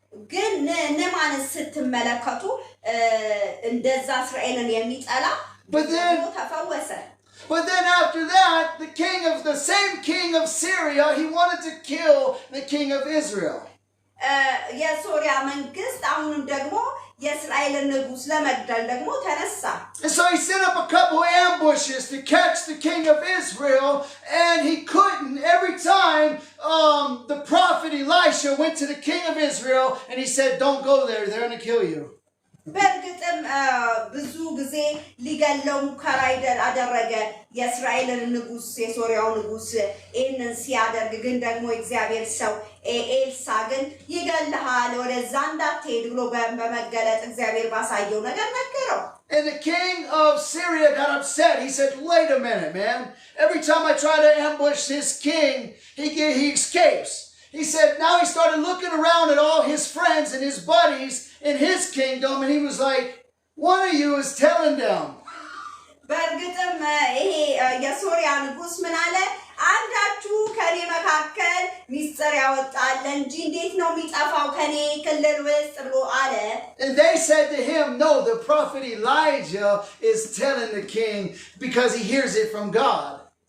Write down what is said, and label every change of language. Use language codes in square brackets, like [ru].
[am] ግን ንዕማን ስትመለከቱ እንደዛ እስራኤልን የሚጠላ ተፈወሰ [en] But then after that, the same king of Syria, he wanted to kill the king of Israel. [am] የሶርያ መንግስት አሁንም ደግሞ የእስራኤልን ንጉስ ለመግደል ደግሞ ተነሳ [en] And so he set up a couple of ambushes to catch the king of Israel, and he couldn't. Every time the prophet Elisha went to the king of Israel and he said, don't go there, they're going to kill you. [am] በእርግጥም ብዙ ጊዜ ሊገለው ሙከራ አደረገ የእስራኤልን ንጉስ የሶርያው ንጉስ ይህንን ሲያደርግ ግን ደግሞ እግዚአብሔር ሰው ኤልሳ ግን ይገልሃል ወደዛ እንዳትሄድ ብሎ በመገለጥ እግዚአብሔር ባሳየው ነገር ነገረው [en] And the king of Syria got upset. He said, wait a minute, man. Every time I try to ambush his king, he escapes. He said, now he started looking around at all his friends and his buddies in his kingdom, and he was like, one of you is telling them. [am] በእርግጥም ይሄ የሶርያ ንጉስ ምን አለ አንዳችሁ ከኔ መካከል ሚስጥር ያወጣል እንጂ እንዴት ነው የሚጠፋው ከኔ ክልል ውስጥ ብሎ አለ [en] And they said to him, no, the prophet Elijah is telling the king because he hears it from God.